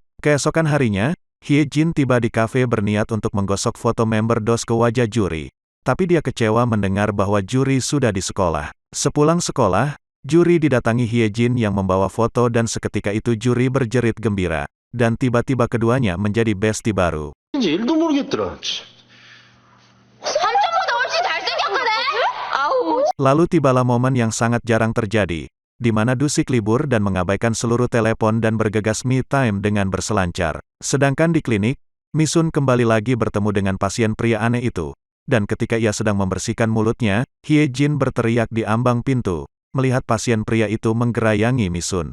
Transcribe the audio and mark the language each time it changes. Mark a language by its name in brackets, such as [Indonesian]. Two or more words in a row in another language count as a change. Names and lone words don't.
[Indonesian] Keesokan harinya, Hye Jin tiba di kafe berniat untuk menggosok foto member DOS ke wajah juri. Tapi dia kecewa mendengar bahwa juri sudah di sekolah. Sepulang sekolah, juri didatangi Hye Jin yang membawa foto dan seketika itu juri berjerit gembira. Dan tiba-tiba keduanya menjadi bestie baru. [Korean] 이제 일도 모르겠더라. 삼촌보다 훨씬 잘생겼거든? 아우. [Indonesian] Lalu tibalah momen yang sangat jarang terjadi, di mana Dusik libur dan mengabaikan seluruh telepon dan bergegas [English] me time [Indonesian] dengan berselancar. Sedangkan di klinik, Misun kembali lagi bertemu dengan pasien pria aneh itu. Dan ketika ia sedang membersihkan mulutnya, Hye Jin berteriak di ambang pintu, melihat pasien pria itu menggerayangi Misun.